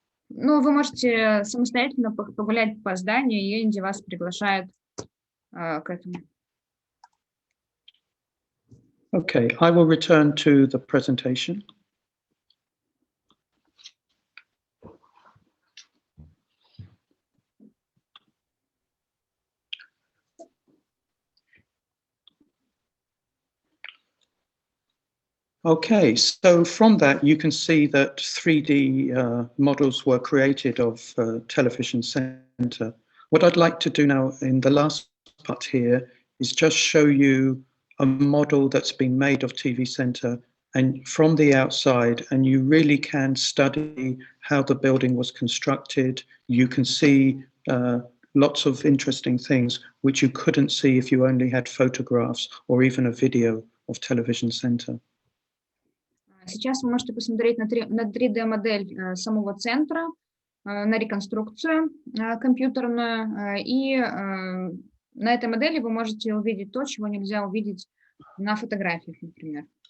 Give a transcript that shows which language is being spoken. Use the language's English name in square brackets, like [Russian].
[Russian] Ну, вы можете самостоятельно погулять по зданию, и Энди вас приглашает к этому. [English] Okay, I will return to the presentation. Okay, so from that you can see that 3D models were created of television center. What I'd like to do now in the last part here is just show you a model that's been made of TV center and from the outside, and you really can study how the building was constructed. You can see lots of interesting things which you couldn't see if you only had photographs or even a video of television center. [Russian] Сейчас вы можете посмотреть на 3D-модель самого центра, на реконструкцию компьютерную, и на этой модели вы можете увидеть то, чего нельзя увидеть на фотографиях, например.